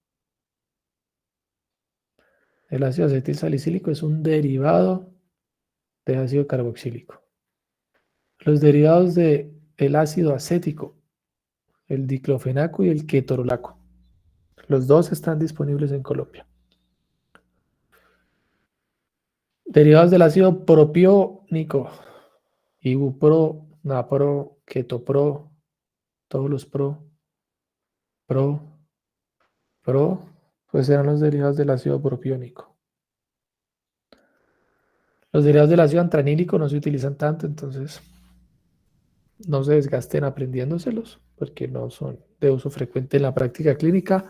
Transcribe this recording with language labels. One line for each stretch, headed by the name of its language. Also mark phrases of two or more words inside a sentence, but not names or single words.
Spanish: El ácido acetil salicílico es un derivado de ácido carboxílico. Los derivados del el ácido acético, el diclofenaco y el ketorolaco. Los dos están disponibles en Colombia. Derivados del ácido propiónico, ibupro, napro, ketopro, todos los pro, pues eran los derivados del ácido propiónico. Los derivados del ácido antranílico no se utilizan tanto, entonces no se desgasten aprendiéndoselos, porque no son de uso frecuente en la práctica clínica.